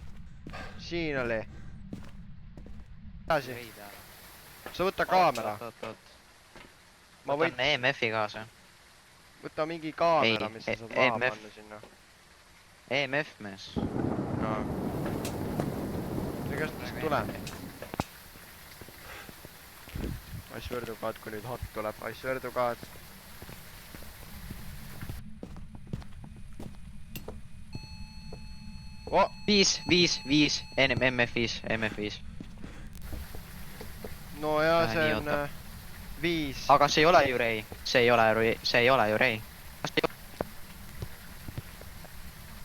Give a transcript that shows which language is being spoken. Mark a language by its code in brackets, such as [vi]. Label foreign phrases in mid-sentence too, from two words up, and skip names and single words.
[et] Siin oli. Edasi. Veida. Sa võta kaamera. Ma võtan EMF-i kaasa. Võta mingi kaamera, mis sa saad maha EMF. panna sinna. EMF, mees. No. See käest mis tuleb? [en] I swear to God, [et] kui nüüd hot tuleb. [en] I swear to God. Oh! [et] 5. MF5. No jaa, see on 5. Aga see ei ole ju Rei. See ei ole ju Rei.